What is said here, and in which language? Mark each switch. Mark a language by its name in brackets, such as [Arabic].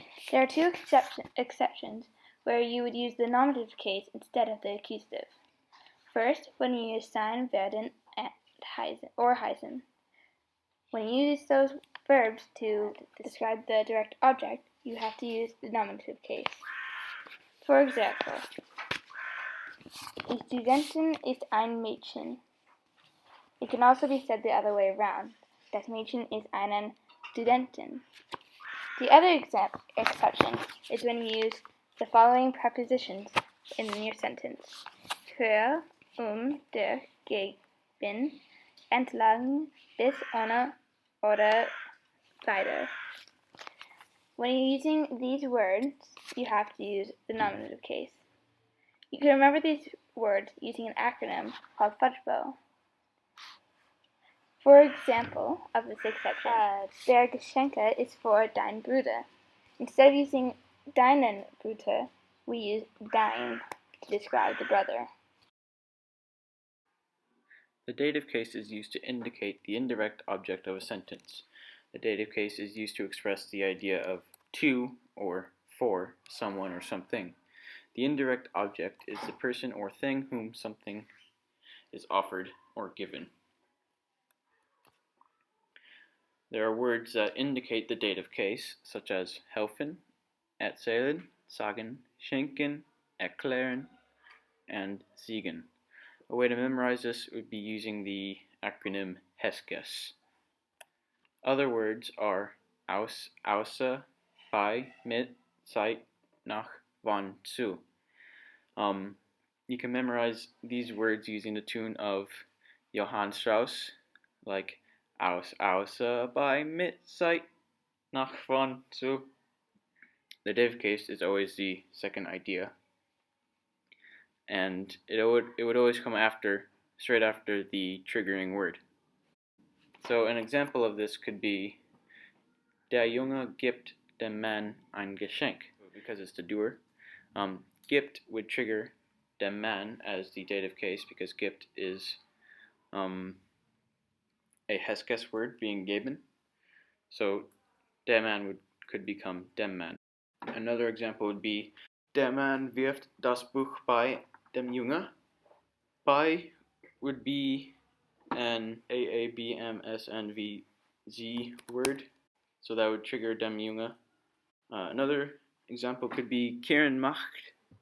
[English] There are two exceptions where you would use the nominative case instead of the accusative. First, when you use sein, werden, and heißen. When you use those verbs to describe the direct object, you have to use the nominative case. For example, [German] die Studentin ist ein Mädchen. [English] It can also be said the other way around. [German] Das Mädchen ist eine Studentin. [English] The other exception is when you use the following prepositions in your sentence. [German] Für, durch, gegen, entlang, bis, ohne, oder weiter. [English] When you're using these words, you have to use the nominative case. You can remember these words using an acronym called Fudgebow. For example of this exception, der Geschenke is for dein Bruder. Instead of using deinen Bruder, we use dein to describe the brother. The dative case is used to indicate the indirect object of a sentence. The dative case is used to express the idea of to or for someone or something. The indirect object is the person or thing whom something is offered or given. There are words that indicate the dative case, such as helfen, erzählen, sagen, schenken, erklären, and siegen. A way to memorize this would be using the acronym HESCES. Other words are [German] aus, außer, bei, mit, seit, nach, wann, zu. [English] You can memorize these words using the tune of Johann Strauss, like [German] aus, außer, bei, mit, seit, nach, wann, zu. [English] The dative case is always the second idea, and it would always come straight after the triggering word. So an example of this could be [German] der Junge gibt dem Mann ein Geschenk, [English] because it's the doer. Gibt would trigger dem Mann as the dative case because gibt is a HESCES word being geben. So der Mann could become dem Mann. Another example would be [German] der Mann wirft das Buch bei dem Junge. [English] Bei would be an AABMSNVZ word, so that would trigger dem Junge. Another example could be Karen macht